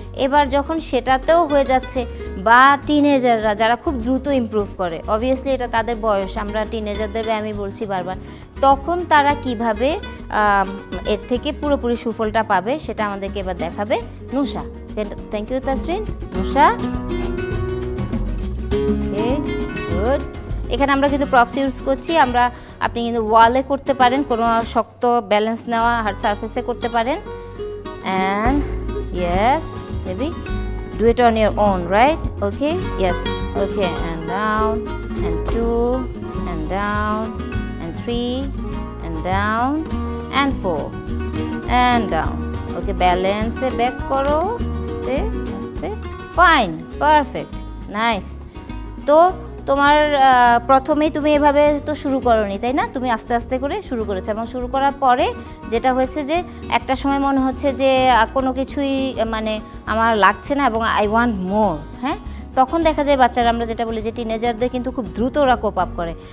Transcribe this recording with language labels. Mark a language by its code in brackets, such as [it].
[bn] এবার যখন সেটাতেও হয়ে যাচ্ছে, বা টিনেজাররা যারা খুব দ্রুত ইমপ্রুভ করে, অবভিয়াসলি এটা তাদের বয়স, আমরা টিনেজারদের আমি বলছি বারবার, তখন তারা কিভাবে এর থেকে পুরোপুরি সুফলটা পাবে সেটা আমাদেরকে এবার দেখাবে নুশা। [en] Thank you Tasrin. Nusha, okay, good. [bn] এখানে আমরা কিন্তু প্রপস ইউজ করছি, আপনি কিন্তু ওয়ালে করতে পারেন, কোনো শক্ত ব্যালেন্স নেওয়া হার্ড সারফেসে করতে পারেন। [en] And yes baby, do it on your own, right? Okay, yes, okay, and down, and 2, and down, and 3, and down, and 4, and down. Okay, balance it back koro, stay, fine, perfect, nice. [bn] তো তোমার প্রথমেই তুমি এভাবে তো শুরু করোনি, তাই না? তুমি আস্তে আস্তে করে শুরু করেছো, এবং শুরু করার পরে যেটা হয়েছে যে একটা সময় মনে হচ্ছে যে কোনো কিছুই মানে আমার লাগছে না এবং [en] I want more. [bn] হ্যাঁ, তখন দেখা যায় বাচ্চারা, আমরা যেটা বলি যে টিনেজারদের কিন্তু খুব দ্রুত ওরা কোপ আপ করে।